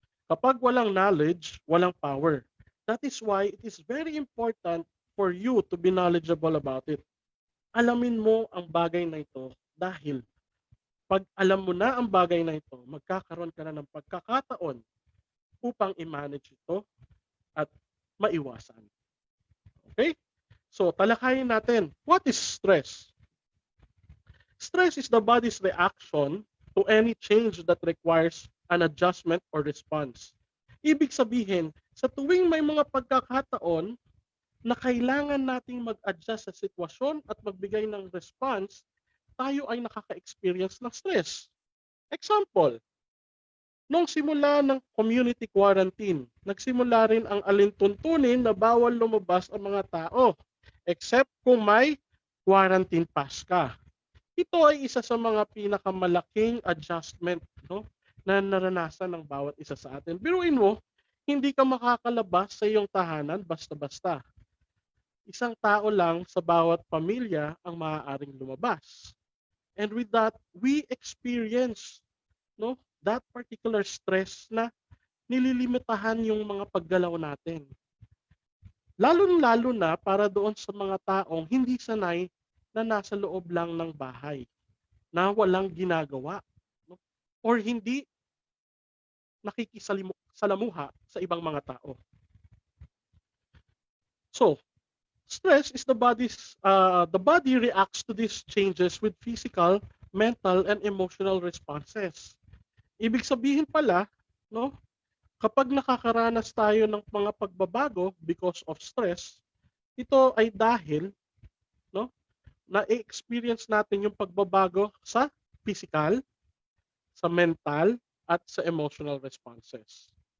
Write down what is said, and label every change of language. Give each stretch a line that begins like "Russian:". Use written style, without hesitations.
Filipino: Kapag walang knowledge, walang power.
English: That is why it is very important for you to be knowledgeable about it.
Filipino: Alamin mo ang bagay na ito dahil pag alam mo na ang bagay na ito, magkakaroon ka na ng pagkakataon upang i-manage ito at maiwasan.
English: Okay? So,
Filipino: talakayin natin.
English: What is stress? Stress is the body's reaction to any change that requires an adjustment or response.
Filipino: Ibig sabihin, sa tuwing may mga pagkakataon na kailangan nating mag-adjust sa sitwasyon at magbigay ng response, tayo ay nakaka-experience ng stress. Example, nung simula ng community quarantine, nagsimula rin ang alintuntunin na bawal lumabas ang mga tao except kung may quarantine pass ka. Ito ay isa sa mga pinakamalaking adjustment, no, na naranasan ng bawat isa sa atin. Biruin mo, hindi ka makakalabas sa iyong tahanan basta-basta. Isang tao lang sa bawat pamilya ang maaaring lumabas.
English: And with that, we experience, no, that particular stress na
Filipino: nililimitahan yung mga paggalaw natin. Lalo-lalo na para doon sa mga taong hindi sanay na nasa loob lang ng bahay, na walang ginagawa, no? Or hindi nakikisalamuha sa ibang mga tao.
English: So, stress is the body reacts to these changes with physical, mental, and emotional responses.
Filipino: Ibig sabihin pala, no, kapag nakakaranas tayo ng mga pagbabago
English: because of stress,
Filipino: ito ay dahil, no, na-experience natin yung pagbabago sa physical, sa mental, at sa emotional responses.